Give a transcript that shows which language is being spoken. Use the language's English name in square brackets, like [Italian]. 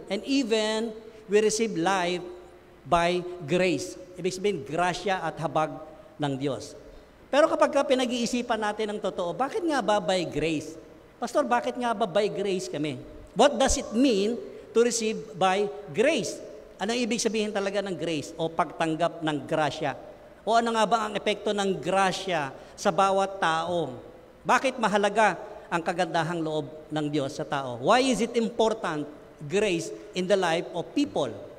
[English] And even, we receive life by grace. [Filipino] Ibig sabihin, grasya at habag ng Diyos. Pero kapag pinag-iisipan natin ng totoo, bakit nga ba [English] by grace? Pastor, [Filipino] bakit nga ba [English] by grace [Filipino] kami? [English] What does it mean to receive by grace? [Filipino] Ano ibig sabihin talaga ng grace o pagtanggap ng grasya? O ano nga ba ang epekto ng grasya sa bawat tao? Bakit mahalaga ang kagandahang loob ng Diyos sa tao? [English] Why is it important, grace, in the life of people?